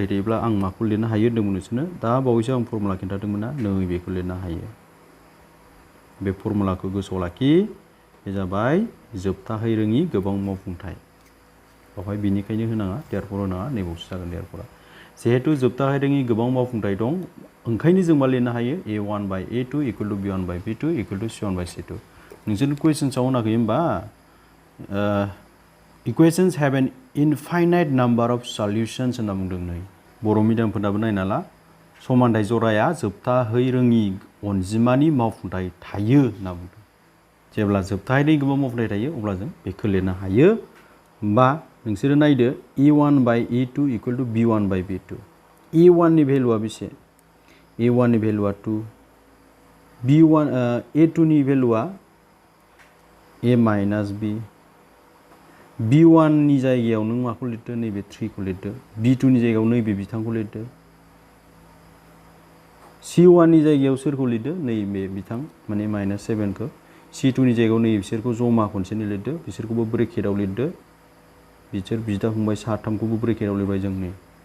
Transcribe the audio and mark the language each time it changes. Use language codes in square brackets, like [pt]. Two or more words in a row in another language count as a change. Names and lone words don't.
[brx] थायोब्ला आं माखौ लिरनो हायो होन्दोंमोन नोंसोरनो दा बावैसो आं फर्मुला खिन्थादोंमोन ना नै बेखौ लिरनो हायो बे फर्मुलाखौ गोसोआव लाखि बे जाबाय जोबथाहै रोङि गोबां मावफुंथाय बेवहाय बिनिखायनो होनाङा देयारफर होनाङा नैबावसो जागोन देयारफरा जिहेतु जोबथा हायदांनि गोबां मावफुंथाय दं ओंखायनो जों मा लिरनो हायो [en] a1 by a2 equal to b1 by b2 equal to c1 by c2 [brx] नोंसोर कुवेसन्सआव होनाखै होमबा [en] equations have an infinite number of solutions [brx] होनना बुंदों नै बर' मिडियामफोरनाबो नायना ला समानथाय जराया जोबथाहै रोङि अनजिमानि मावफुंथाय थायो होनना बुंदों जेब्ला जोबथाहै गोबां मावफुंथाय थायो अब्ला जों बेखौ लिरनो हायो बा नोंसोरो नायदो [en] e1 by e2 equal to b1 by b2 [brx] e1 नि भेलुआ बेसे a1 नि भेलुआ 2 b1 a2 नि भेलुआ [en] a minus b [brx] b1 नि जायगायाव नों माखौ लिरदो नैबे 3 खौ लिरदो b2 नि जायगायाव नैबे बिथांखौ लिरदो c1 नि जायगायाव सोरखौ लिरदो नैबे बिथां माने -7 खौ c2 नि जायगायाव नै बिसोरखौ जमा खनसेनो लिरदो बिसोरखौबो ब्रेकेटआव लिरदो बिसोर बिदा फंबाय साथामखौबो ब्रेकेटआव लिरबाय जों नै